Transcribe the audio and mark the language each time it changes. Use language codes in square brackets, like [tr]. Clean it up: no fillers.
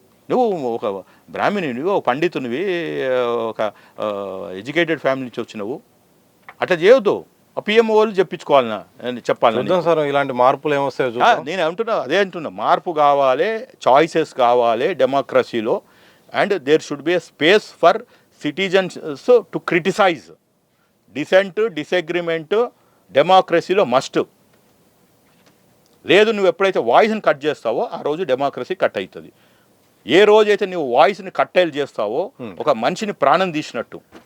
[te] నువ్వు ఒక బ్రాహ్మణునివి, ఒక పండితునివి, ఒక ఎడ్యుకేటెడ్ ఫ్యామిలీ నుంచి వచ్చినవు, అట్లా చేయొద్దు. ఆ పిఎంఓ వాళ్ళు చెప్పాలి సార్ ఇలాంటి మార్పులు ఏమొస్తాయో. నేను అదే అంటున్నా, మార్పు కావాలి, చాయిసెస్ కావాలి డెమోక్రసీలో. [en] And there should be a space for citizens to criticize. Dissent, disagreement, డెమోక్రసీలో must. [te] లేదు నువ్వు ఎప్పుడైతే వాయిస్ని కట్ చేస్తావో ఆ రోజు డెమోక్రసీ కట్ అవుతుంది. ఏ రోజైతే నువ్వు వాయిస్ని కట్టేలు చేస్తావో ఒక మనిషిని ప్రాణం తీసినట్టు.